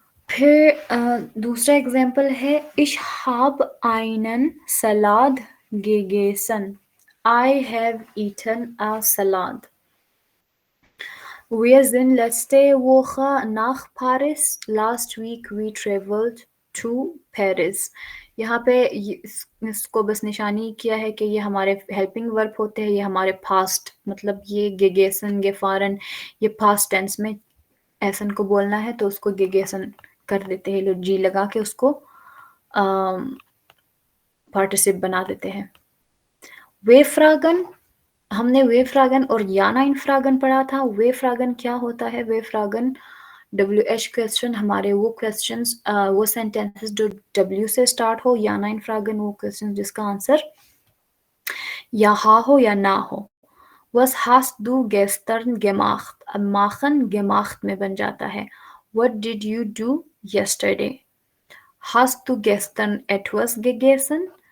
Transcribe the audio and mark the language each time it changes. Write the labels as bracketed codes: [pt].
[hi] फिर दूसरा एग्जाम्पल है [de] Ich habe einen Salat gegessen. [en] I have eaten a salad. [de] Wir sind letzte Woche nach Paris. [en] Last week we traveled to Paris. [hi] यहाँ पे इसको बस निशानी किया है कि ये हमारे हेल्पिंग वर्ब होते हैं, ये हमारे पास्ट, मतलब ये गेगेसन गेफारन, ये पास्ट टेंस में ऐसन को बोलना है तो उसको गेगेसन कर देते हैं लोग, जी लगा के उसको पार्टिसिप बना देते हैं। वे फ्रागन हमने वेफ्रागन और याना इन्फ्रागन पढ़ा था। वेफ्रागन क्या होता है? वेफ्रागन WH क्वेश्चन, हमारे वो क्वेश्चंस, वो सेंटेंसेस जो W से स्टार्ट हो। याना इन्फ्रागन वो क्वेश्चन जिसका आंसर या हा हो या ना हो। [de] Was hast du gestern gemacht? [hi] अब machen gemacht में बन जाता है। [en] What did you do yesterday? [de] Hast du gestern etwas gegessen?